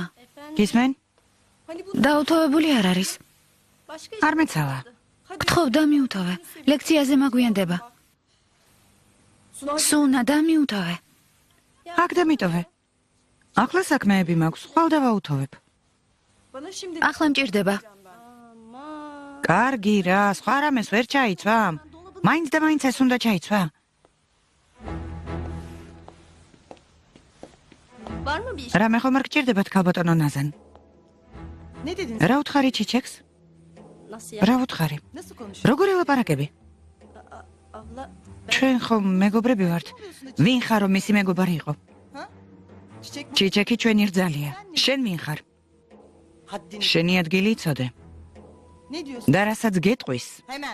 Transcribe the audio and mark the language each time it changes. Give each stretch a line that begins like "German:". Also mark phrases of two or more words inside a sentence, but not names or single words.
Georgian: გისმენ? დაუთოვებული არ არის. არ მეცალა. გთხოვ დამიუთოვე. ლექციაზე მაგვიანდება. სუნა, დამიუთოვე. აქ დამიტოვე. ახლა საქმეები მაქვს, ხვალ დავაუთოვებ.
Turkish: Bana şimdi
Georgian: ახლა მჭირდება. კარგი რა, სხვა რამეს ვერ ჩაიცვა? მაინც და მაინც ეს უნდა ჩაიცვა. რამე ხომ არ გჭირდებათ ქალბატონო ნაზან?
Turkish: ne dedin?
Georgian: რა უთხარი ჩიჩექს? რა უთხარი?
Turkish: Nasıl konuşuyorsun?
Georgian: როგორ ელაპარაკები?
Turkish: Abla.
Georgian: ჩვენ ხომ მეგობრები ვართ. ვინ ხარ რომ მისი მეგობარი იყო?
Turkish: Çiçek mi?
Georgian: ჩიჩეკი ჩვენი რძალია. შენ ვინ ხარ?
Turkish: Haddini.
Georgian: შენი ადგილი იცოდე.
Turkish: Ne diyorsun?
Georgian: და რასაც გეტყვის,
Turkish: Hemen.